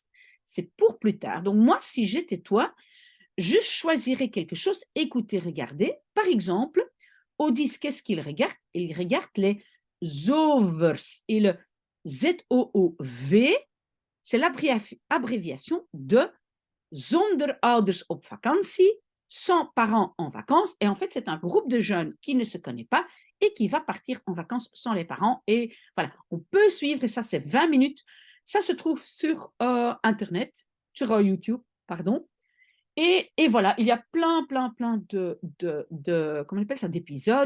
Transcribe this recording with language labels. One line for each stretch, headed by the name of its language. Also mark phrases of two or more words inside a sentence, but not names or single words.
French: C'est pour plus tard. Donc, moi, si j'étais toi, je choisirais quelque chose, écouter, regarder. Par exemple, Odys, qu'est-ce qu'il regarde? Il regarde les ZOOVers. Et le ZOOV, c'est l'abréviation de Zonder ouders op vakantie, sans parents en vacances. Et en fait, c'est un groupe de jeunes qui ne se connaît pas et qui va partir en vacances sans les parents. Et voilà, on peut suivre, et ça, c'est 20 minutes. Ça se trouve sur Internet, sur YouTube, pardon. Et voilà, il y a plein comment on appelle ça, d'épisodes.